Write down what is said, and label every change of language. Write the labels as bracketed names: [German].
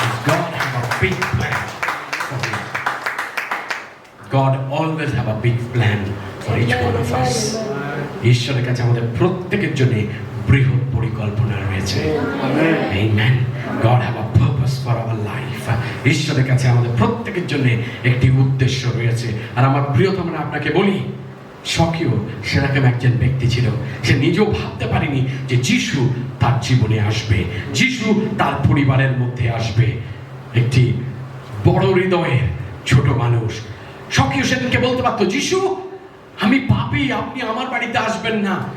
[English] God have a big plan for you. God always have a big plan for each one of us. [Bangla] ঈশ্বরের কাছে আমাদের প্রত্যেকের জন্য বৃহৎ পরিকল্পনা রয়েছে। [English] Amen. God have a purpose for our life. [Bangla] ঈশ্বরের কাছে আমাদের প্রত্যেকের জন্য একটি উদ্দেশ্য রয়েছে। আর আমার প্রিয়তমরা আপনাকে বলি, সখীও সেরকম একজন ব্যক্তি ছিল। সে নিজেও ভাবতে পারেনি যে যিশু তার জীবনে আসবে, যিশু তার পরিবারের মধ্যে আসবে। একটি বড় হৃদয়ের ছোট মানুষ সখীও সেদিনকে বলতে পারতো, যিশু আমি পাপী, আপনি আমার বাড়িতে আসবেন না।